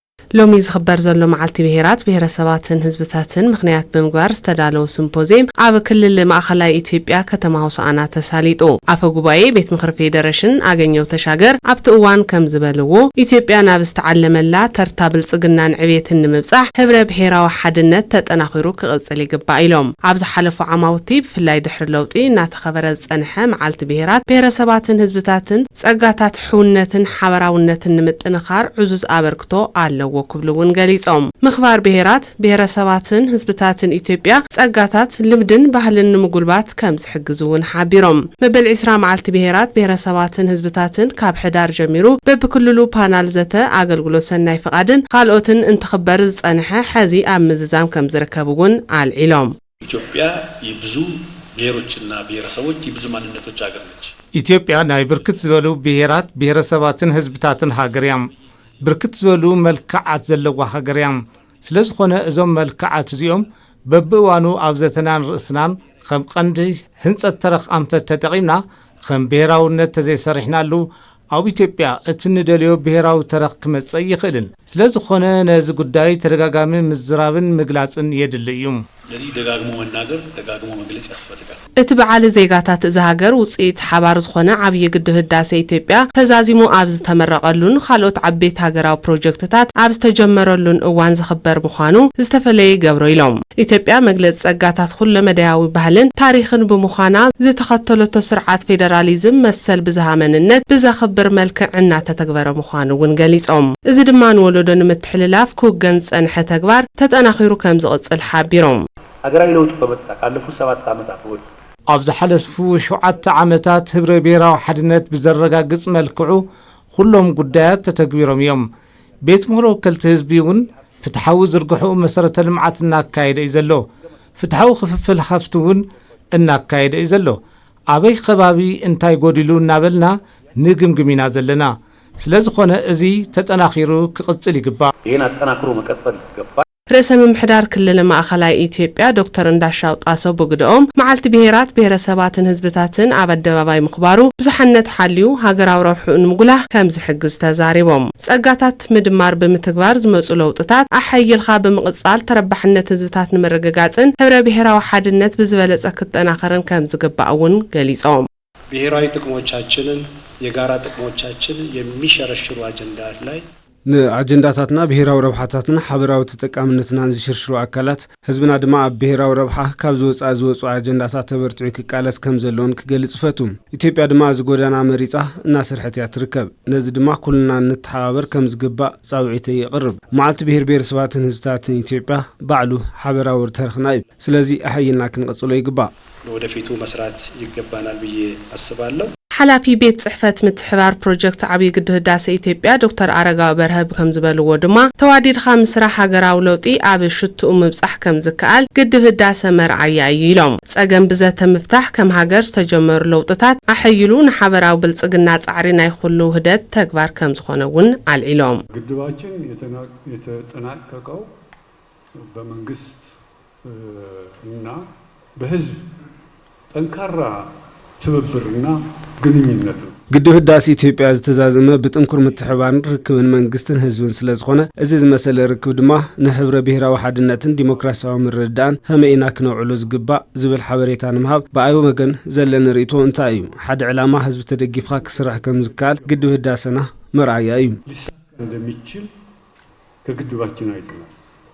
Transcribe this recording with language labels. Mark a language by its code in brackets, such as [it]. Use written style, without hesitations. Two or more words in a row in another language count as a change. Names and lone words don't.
[ti] ሎሚ ዝኽበር ዘሎ መዓልቲ ብሄራት ብሄረሰባትን ህዝብታትን ምኽንያት ብምኽባር ዝተዳለወ ሲምፖዚየም ኣብ ክልል ማእከላይ ኢትዮጵያ ከተማ ሆሳዕና ተሳሊጡ አፈ ጉባኤ ቤት ምክር ፌዴሬሽን አገኘው ተሻገር አብት እዋን ከም ዝበልዎ ኢትዮጵያ ናብ ዝተዓለመላ ተርታ ብልጽግናን ዕብየትን ንምብጻሕ ህብረ ብሔራዊ ሓድነት ተጠናኺሩ ክቅጽል ይግባእ ኢሎም ኣብዚ ሓለፉ ዓማውቲ ብፍላይ ድሕሪ ለውጢ እናተኸበረ ዝጸንሐ መዓልቲ ብሄራት ብሄረሰባትን ህዝብታትን ጸጋታት ሕውነትን ሓበራውነትን ንምጥንኻር ዕዙዝ አበርክቶ ኣለዎ ክብሉውን ገሊጾም ምኽባር ብሄራት ብሄረሰባትን ህዝብታትን ኢትዮጵያ ጸጋታት ልምድን ባህልን ንምጉልባት ከም ዝሕግዙውን ሓቢሮም መበል 20 መዓልቲ ብሄራት ብሄረሰባትን ህዝብታትን ካብ ሕዳር ጀሚሩ በብክልሉ ፓናል ዘተ አገልግሎት ሰናይ ፍቃድን ካልኦትን እንትኽበር ዝጸንሐ ሕዚ ኣብ ምዝዛም ከም ዝርከቡውን አልዒሎም [am] ኢትዮጵያ የብዙ ብሄሮችና ብሄረሰቦች የብዙ ማንነቶች ሀገር ነች [ti] ኢትዮጵያ ናይ ብርክት ዝበሉ ብሄራት ብሄረሰባትን ህዝብታትን ሃገርያም ብርክት ዝበሉ መልክዓት ዘለዋ ሃገርያም ስለዝኾነ እዞም መልክዓት እዚኦም በብዋኑ ኣብ ዘተናን ርእስናን ከም ቀንዲ ህንጸት ተረኽ ኣንፈት ተጠቒምና ከም ብሄራውነት ተዘይሰሪሕናሉ ኣብ ኢትዮጵያ እቲ ንደልዮ ብሄራዊ ተረኽ ክመጽእ ይኽእልን ስለዝኾነ ነዚ ጉዳይ ተደጋጋሚ ምዝራብን ምግላጽን የድሊ እዩ [am] ለዚህ ደጋግሞ መናገር ደጋግሞ መግለጽ ያስፈልጋል [ti] እቲ በዓል ዜጋታት እዚ ሃገር ውጽኢት ሓባር ዝኾነ ዓብይ ግድብ ህዳሴ ኢትዮጵያ ተዛዚሙ ኣብ ዝተመረቐሉን ካልኦት ዓበይቲ ሃገራዊ ፕሮጀክትታት ኣብ ዝተጀመረሉን እዋን ዝኽበር ምዃኑ ዝተፈለየ ገብሮ ኢሎም ኢትዮጵያ መግለጽ ጸጋታት ኩሉ መዳያዊ ባህልን ታሪኽን ብምዃና ዝተኸተለቶ ስርዓት ፌደራሊዝም መሰል ብዝሃ መንነት ብዘኽብር መልክዕ እናተተግበረ ምዃኑ እውን ገሊጾም እዚ ድማ ንወለዶ ንምትሕልላፍ ክውገን ጸንሐ ተግባር ተጠናኺሩ ከም ዝቕጽል ሓቢሮም [am] አገራዊ ለውጥ በመጣ ካለፉ 7 ዓመታት ወዲህ [ti] ኣብ ዝሓለፉ 7 ዓመታት ህብረ ብሔራዊ ሓድነት ብዘረጋግጽ መልክዑ ኩሎም ጉዳያት ተተግቢሮም እዮም ቤት ምክሮ ወከልቲ ህዝቢ እውን ፍትሓዊ ዝርግሑ መሰረተ ልምዓት እናካየደ እዩ ዘሎ ፍትሓዊ ክፍፍል ሃፍቲ እውን እናካየደ እዩ ዘሎ ኣበይ ከባቢ እንታይ ጎዲሉ እናበልና ንግምግሚና ዘለና ስለዝኾነ እዚ ተጠናኺሩ ክቅጽል ይግባእ [am] ይህን አጠናክሮ መቀጠል ይገባል [ti] ርዕሰ ምምሕዳር ክልል ማእኸላይ ኢትዮጵያ ዶክተር እንዳሻው ጣሰው በግደኦም መዓልቲ ብሄራት ብሄረሰባትን ህዝብታትን ኣብ ኣደባባይ ምኽባሩ ብዙሕነት ሓልዩ ሃገራዊ ረብሑ ንምጉላህ ከም ዝሕግዝ ተዛሪቦም ጸጋታት ምድማር ብምትግባር ዝመጹ ለውጥታት ኣሐይልኻ ብምቕጻል ተረባሕነት ህዝብታት ንምርግጋጽን ህብረ ብሄራዊ ሓድነት ብዝበለጸ ክጠናኸርን ከም ዝግባእውን ገሊጾም [am] ብሄራዊ ጥቅሞቻችንን የጋራ ጥቅሞቻችን የሚሸረሽሩ አጀንዳዎች ላይ [ti] ንአጀንዳታትና ብሄራዊ ረብሓታትና ሓበራዊ ተጠቃምነትና ዝሽርሽሩ አካላት ህዝብና ድማ ኣብ ብሄራዊ ረብሓ ካብ ዝወፁ አጀንዳታት ተበርትዑ ክቃለስ ከም ዘለውን ክገልጽ ፈቱ ኢትዮጵያ ድማ ዝጎዳና መሪጻ እናሰርሐት እያ ትርከብ ነዚ ድማ ኩልና ንተሓባበር ከም ዝግባእ ጻውዒት ይቕርብ መዓልቲ ብሄር ብሄረሰባትን ህዝብታትን ኢትዮጵያ ባዕሉ ሓበራዊ ተረኽና እዩ ስለዚ ኣሕይልና ክንቀጽሎ ይግባእ [am] ወደፊቱ መስራት ይገባናል ብዬ አስባለሁ [ti] ሓላፊ ቤት ጽሕፈት ምትሕባር ፕሮጀክት ዓብይ ግድብ ህዳሴ ኢትዮጵያ ዶክተር አረጋዊ በርሀብ ከም ዝበልዎ ድማ ተዋዲድኻ ምስራሕ ሃገራዊ ለውጢ ኣብ ሽቱኡ ምብጻሕ ከም ዝከኣል ግድብ ህዳሴ መርዓያ እዩ ኢሎም ጸገም ብዘተ ምፍታሕ ከም ሃገር ዝተጀመሩ ለውጥታት ኣሕይሉ ንሓበራዊ ብልጽግና ጻዕሪ ናይ ኩሉ ህደት ተግባር ከም ዝኾነ እውን አልዒሎም [am] ግድባችን የተጠናቀቀው በመንግስት እና በህዝብ ጠንካራ ትብብርና ግንኙነት ነው [ti] ግድብ ህዳሴ ኢትዮጵያ ዝተዛዘመ ብጥንኩር ምትሕባርን ርክብን መንግስትን ህዝብን ስለዝኾነ እዚ ዝመሰለ ርክብ ድማ ንሕብረ ብሔራዊ ሓድነትን ዲሞክራሲያዊ ምርድዳእን ከመይና ክነውዕሎ ዝግባእ ዝብል ሓበሬታ ንምሃብ ብኣይ ወገን ዘለና ርእይቶ እንታይ እዩ ሓደ ዕላማ ህዝቢ ተደጊፍካ ክስራሕ ከም ዝከኣል ግድብ ህዳሴና መርኣያ እዩ [am] እንደሚችል ከግድባችን አይተናል